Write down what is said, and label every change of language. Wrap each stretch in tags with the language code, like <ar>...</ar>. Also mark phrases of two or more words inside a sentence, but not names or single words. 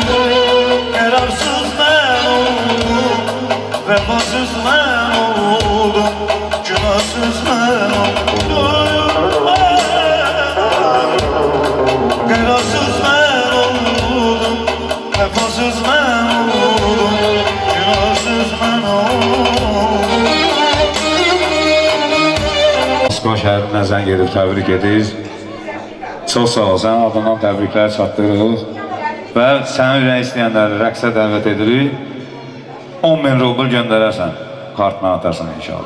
<tr>Kedarsız ben oldum, vefasız ben oldum, günahsız ben oldum. Günahsız ben oldum, vefasız ben oldum, günahsız ben oldum.</tr> <az>Moskva şəhərindən zəng edib təbrik edirik. Çox sağ ol, sənin adından təbriklər çatdırırıq və sənin ürək istəyənləri rəqsə dəvət edirik. 10.000 rubl göndərərsən, kartına atarsan inşallah.</az>